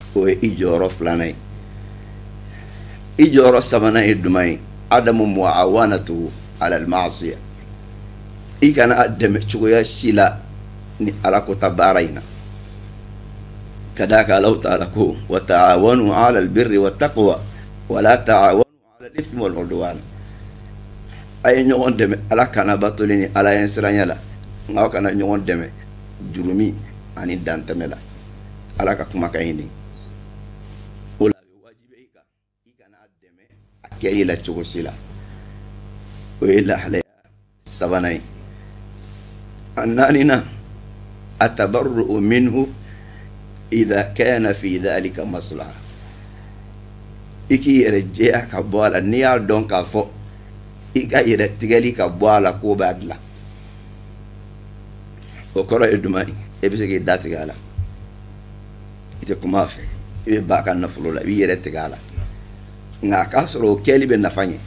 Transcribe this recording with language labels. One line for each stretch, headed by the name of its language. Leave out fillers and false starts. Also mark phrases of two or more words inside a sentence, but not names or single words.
Bambara: o ye i jɔyɔrɔ filanan ye. I jɔyɔrɔ sabanan ye duman ye
Arabic: عدم معاونة على المعاصي.
Bambara: I kana dɛmɛ cogoya si la ni ala ko ta baara in na. Ka d'a kan
Arabic: الله تعالى
Bambara: ko
Arabic: وتعاونوا على البر والتقوى ولا تعاونوا على الإثم والعدوان.
Bambara: A ye ɲɔgɔn dɛmɛ ala kana batoli ni ala ye siranya la, nka kana ɲɔgɔn dɛmɛ jurumi ani dantɛmɛ la. Ala ka kumakan ɲini o la wajibi i kan i kana dɛmɛ a kɛ i la cogo si la. O ye lahalaya sabanan ye. A naaninan
Arabic: التبرؤ منه إذا كان في ذلك مصلحة.
Bambara: I k'i yɛrɛ jɛya ka bɔ a la n'i y'a dɔn k'a fɔ i ka yɛrɛ tigɛli ka bɔ a la k'o b'a dilan. O kɔrɔ ye duman ye e bɛ se k'i da tigɛ a la, i tɛ kuma a fɛ, i bɛ ba ka nafolo la i b'i yɛrɛ tigɛ a la, nka a k'a sɔrɔ o kɛli bɛ nafa ɲɛ.